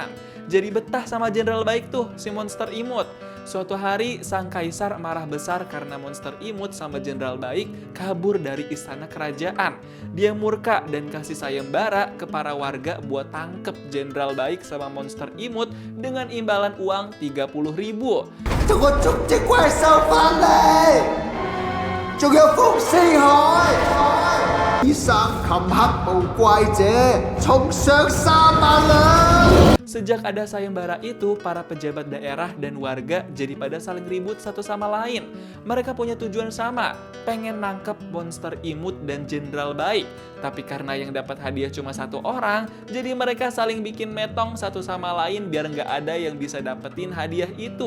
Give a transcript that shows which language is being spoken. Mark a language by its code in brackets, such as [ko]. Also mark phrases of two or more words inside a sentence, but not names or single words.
[id] Jadi betah sama jenderal baik tuh si monster imut. Suatu hari Sang Kaisar marah besar karena monster imut sama jenderal baik kabur dari istana kerajaan. Dia murka dan kasih sayembara ke para warga buat tangkep jenderal baik sama monster imut dengan imbalan uang 30.000. [yue] 同我捉隻怪獸返嚟，仲有風四海。醫生擒黑無怪者，重賞3萬兩。 [id] Sejak ada sayembara itu, para pejabat daerah dan warga jadi pada saling ribut satu sama lain. Mereka punya tujuan sama, pengen nangkep monster imut dan jenderal baik. Tapi karena yang dapat hadiah cuma satu orang, jadi mereka saling bikin metong satu sama lain biar nggak ada yang bisa dapetin hadiah itu.